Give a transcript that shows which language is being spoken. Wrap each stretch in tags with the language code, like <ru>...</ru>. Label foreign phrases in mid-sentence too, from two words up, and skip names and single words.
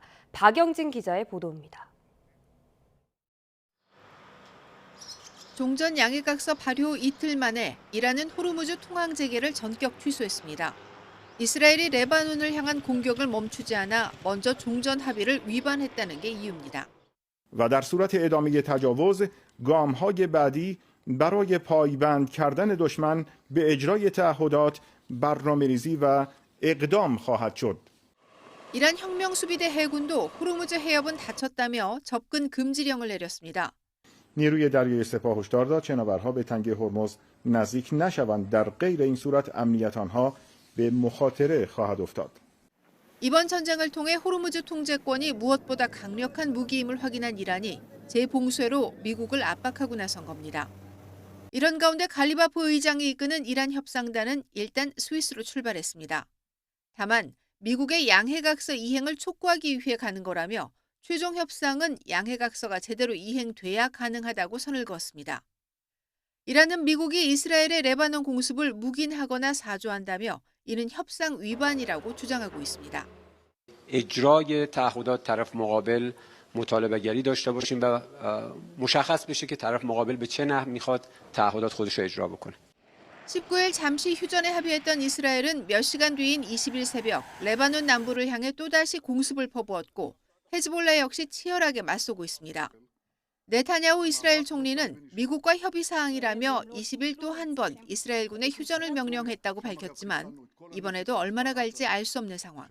<ko>박영진 기자의 보도입니다. 종전 양해각서 발효 이틀 만에 이란은 호르무즈 통항 재개를 전격 취소했습니다. 이스라엘이 레바논을 향한 공격을 멈추지 않아 먼저 종전 합의를 위반했다는 게 이유입니다.</ko> <fa>و در صورت ادامه تجاوز گام‌های بعدی برای پایبند کردن دشمن به اجرای تعهدات برنامه‌ریزی و اقدام خواهد شد.</fa> <ko>이란 혁명수비대 해군도 호르무즈 해협은 닫혔다며 접근 금지령을 내렸습니다.</ko> <fa>نیروی دریایی سپاه هشدار داد شناورها به تنگه هرمز نزدیک نشوند. در غیر این صورت امنیت آنها به مخاطره خواهد افتاد.</fa> <ko>이번 전쟁을 통해 호르무즈 통제권이 무엇보다 강력한 무기임을 확인한 이란이 재봉쇄로 미국을 압박하고 나선 겁니다. 이런 가운데 갈리바프 의장이 이끄는 이란 협상단은 일단 스위스로 출발했습니다. 다만 미국의 양해각서 이행을 촉구하기 위해 가는 거라며 최종 협상은 양해각서가 제대로 이행돼야 가능하다고 선을 그었습니다. 이란은 미국이 이스라엘의 레바논 공습을 묵인하거나 사주한다며 이는 협상 위반이라고 주장하고 있습니다.</ko> <fa>اجرای تعهدات طرف مقابل مطالبه‌گری داشته باشیم و مشخص بشه که طرف مقابل به چه نحو میخواد تعهدات خودش رو اجرا بکنه.</fa> <ko>19일 잠시 휴전에 합의했던 이스라엘은 몇 시간 뒤인 20일 새벽 레바논 남부를 향해 또다시 공습을 퍼부었고 헤즈볼라 역시 치열하게 맞서고 있습니다. 네타냐후 이스라엘 총리는 미국과 협의 사항이라며 20일 또 한 번 이스라엘군에 휴전을 명령했다고 밝혔지만 이번에도 얼마나 갈지 알 수 없는 상황.</ko>